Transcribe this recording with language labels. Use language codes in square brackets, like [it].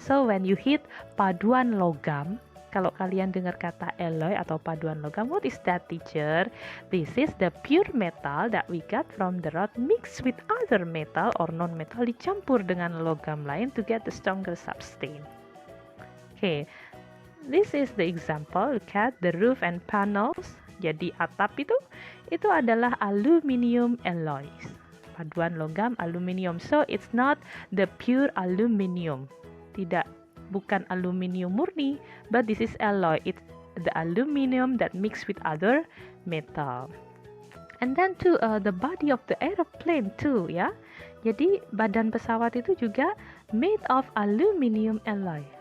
[en] So when you hit [id] paduan logam, kalau kalian dengar kata alloy atau paduan logam, [en] what is that, teacher? This is the pure metal that we got from the rock mixed with other metal or non-metal, [id] dicampur dengan logam lain [en] to get the stronger substance. Okay, this is the example. Look at the roof and panels. [id] Jadi atap itu adalah aluminium alloys. Paduan logam aluminium. [en] So it's not the pure aluminium. [id] Bukan aluminium murni, [en] but this is alloy. It's the aluminium that mixed with other metal. And then to the body of the airplane too, ya. [id] Jadi badan pesawat itu juga [en] made of aluminium alloy.